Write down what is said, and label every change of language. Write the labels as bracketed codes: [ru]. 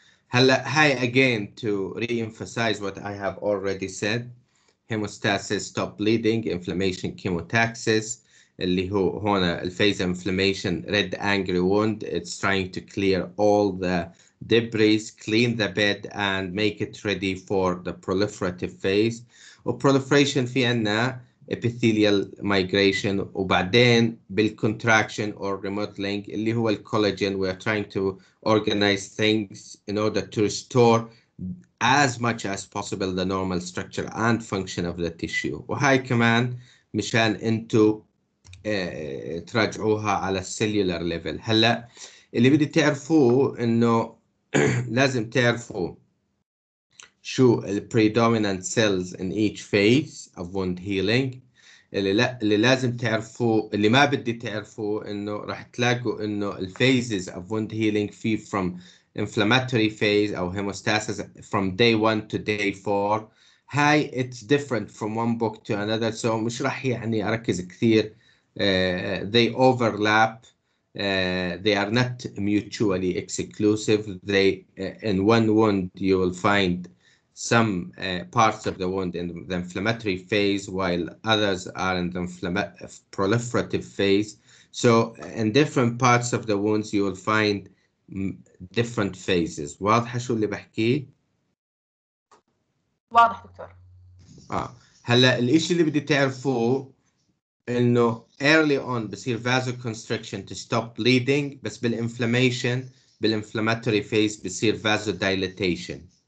[ar] هلا هاي [en] again to re-emphasize what I have already said: hemostasis, stop bleeding, inflammation, chemotaxis [ar] اللي هو هنا [en] الphase inflammation, red angry wound. It's trying to clear all the debris, clean the bed and make it ready for the proliferative phase. وproliferation [ar] في عنا [en] epithelial migration وبعدين بالcontraction or remodeling اللي هو الcollagen. We are trying to organize things in order to restore as much as possible the normal structure and function of the tissue. [ar] وهاي كمان مشان انتو تراجعوها على السيلولار ليفل. هلا اللي بدي تعرفوه انه لازم تعرفوا شو ال [en] predominant cells in each phase of wound healing. [ar] اللي لازم تعرفوه، اللي ما بدي تعرفوه انه راح تلاقوا انه ال [en] phases of wound healing [ar] في from inflammatory phase او hemostasis [en] from day 1 to day 4. [ar] هاي [en] it's different from one book to another, so [ar] مش راح يعني اركز كثير. [en] They overlap. They are not mutually exclusive. They in one wound you will find some parts of the wound in the inflammatory phase while others are in the proliferative phase. So in different parts of the wounds you will find different phases. [ar] واضحة شو اللي بحكيه؟ واضح دكتور. هلا الاشي اللي بدي تعرفوه انه [en] early on [ar] بصير vasoconstriction [en] to stop bleeding، [ar] بس بالinflammatory phase بصير vasodilatation.